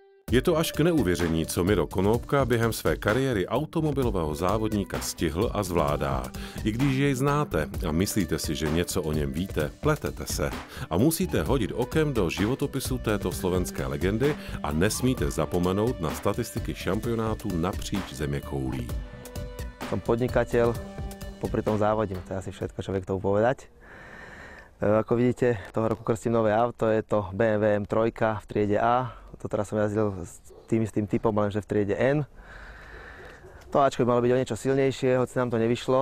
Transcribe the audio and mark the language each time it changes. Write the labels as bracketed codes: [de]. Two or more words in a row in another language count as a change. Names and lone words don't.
[cs] Je to až k neuvěření, co Miro Konopka během své kariéry automobilového závodníka stihl a zvládá. I když jej znáte a myslíte si, že něco o něm víte, pletete se. A musíte hodit okem do životopisu této slovenské legendy a nesmíte zapomenout na statistiky šampionátů napříč zeměkoulí. [sk] Som podnikateľ, popri tom závodím, to je asi všetko, čo vie k tomu povedať. Ako vidíte, toho roku krstím nové auto, je to BMW M3 v triede A. To teraz som jazdil s tým istým typom, lenže v triede N. To Ačko by malo byť o niečo silnejšie, hoci nám to nevyšlo.